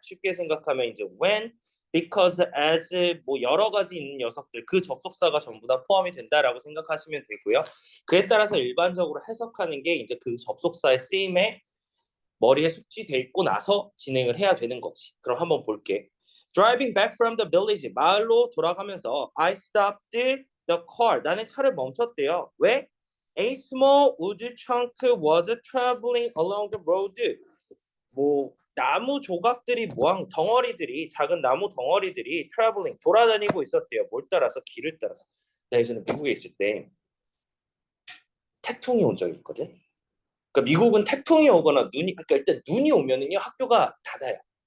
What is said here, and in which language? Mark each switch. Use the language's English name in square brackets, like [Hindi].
[Korean] 쉽게 생각하면 이제 when, because, as 뭐 여러 가지 있는 녀석들 그 접속사가 전부 다 포함이 된다라고 생각하시면 되고요. 그에 따라서 일반적으로 해석하는 게 이제 그 접속사의 쓰임에 머리에 숙지돼 있고 나서 진행을 해야 되는 거지. 그럼 한번 볼게. [English] Driving back from the village. [Korean] 마을로 돌아가면서 [English] I stopped the car. [Korean] 나는 차를 멈췄대요. 왜? [English] A small wood chunk was traveling along the road. [Korean] 뭐 나무 조각들이 모양 덩어리들이 작은 나무 덩어리들이 traveling 돌아다니고 있었대요. 뭘 따라서? 길을 따라서. 나 예전에 미국에 있을 때 태풍이 온 적이 있거든. 그러니까 미국은 태풍이 오거나 눈이 그러니까 일단 눈이 오면은요 학교가 닫아요.